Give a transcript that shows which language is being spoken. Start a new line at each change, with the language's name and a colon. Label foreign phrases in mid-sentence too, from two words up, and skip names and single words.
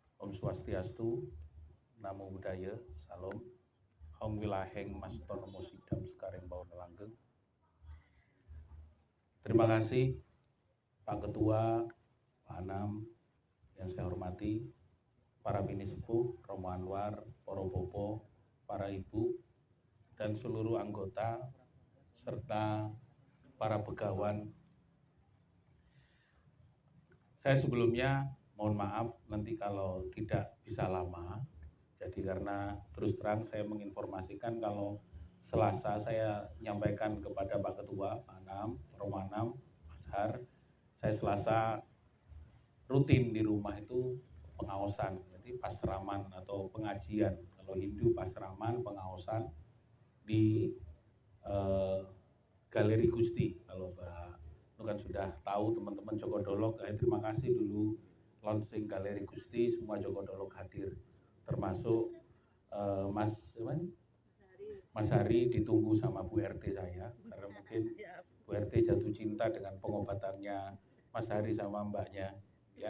Balinese: Om Swastiastu,
Pali: Namo Buddhaya,
Javanese: Salam, Hong Wilaheng Mas Tonomo Sidam Sekareng Bawon Langgeng.
Indonesian: Terima kasih Pak Ketua, Pak Anam, yang saya hormati, para bini sepuh, Romo Anwar, Poro Popo, para ibu, dan seluruh anggota, serta para pegawan. Saya sebelumnya mohon maaf nanti kalau tidak bisa lama, jadi karena terus terang saya menginformasikan kalau Selasa saya nyampaikan kepada Pak Ketua, Pak Anam, Romo Anam, Mas Har, saya Selasa rutin di rumah itu pengaosan, jadi pasraman atau pengajian. Kalau Hindu pasraman, pengaosan di Galeri Gusti. Kalau Pak itu kan sudah tahu teman-teman Joko Dolok, terima kasih dulu launching Galeri Gusti, semua Joko Dolok hadir, termasuk Mas Hari ditunggu sama Bu RT saya, karena mungkin Bu RT jatuh cinta dengan pengobatannya Mas Hari sama mbaknya, ya.